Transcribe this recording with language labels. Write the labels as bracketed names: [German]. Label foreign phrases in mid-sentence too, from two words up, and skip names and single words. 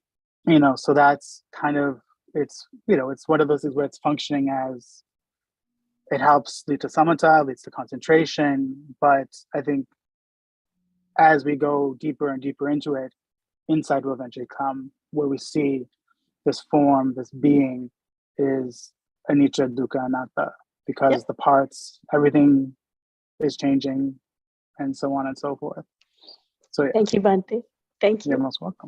[English] so that's kind of, it's one of those things where it's functioning as, it helps lead to samatha, leads to concentration, but I think as we go deeper and deeper into it, insight will eventually come where we see this form, this being is [Pali] anicca, dukkha, anatta, [English] because the parts, everything is changing, and so on and so forth. So yeah. Thank you, Bhante. Thank you. You're most welcome.